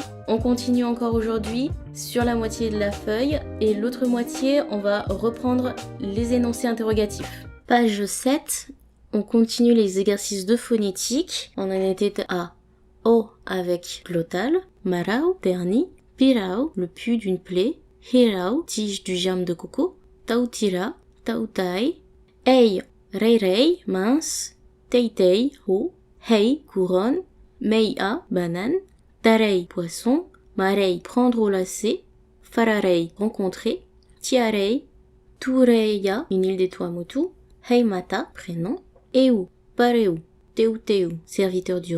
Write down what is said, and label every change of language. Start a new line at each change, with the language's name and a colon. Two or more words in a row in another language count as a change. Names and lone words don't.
French: On continue encore aujourd'hui sur la moitié de la feuille et l'autre moitié, on va reprendre les énoncés interrogatifs. Page 7, on continue les exercices de phonétique. On en était à O avec glottal,
Tahitian: marau, terni, pirau,
French: le pu d'une plaie, hirau, tige du germe de coco,
Tahitian: tautira, tautai, ei, rei rei, mince, tei tei,
French: haut, hei, couronne, meia, banane, tarei, poisson, marei, prendre au lacet, fararei, rencontrer,
Tahitian: tiarei, tureia,
French: une île des Tuamotu, heimata, prénom,
Tahitian: eu, pareu, teuteu,
French: serviteur du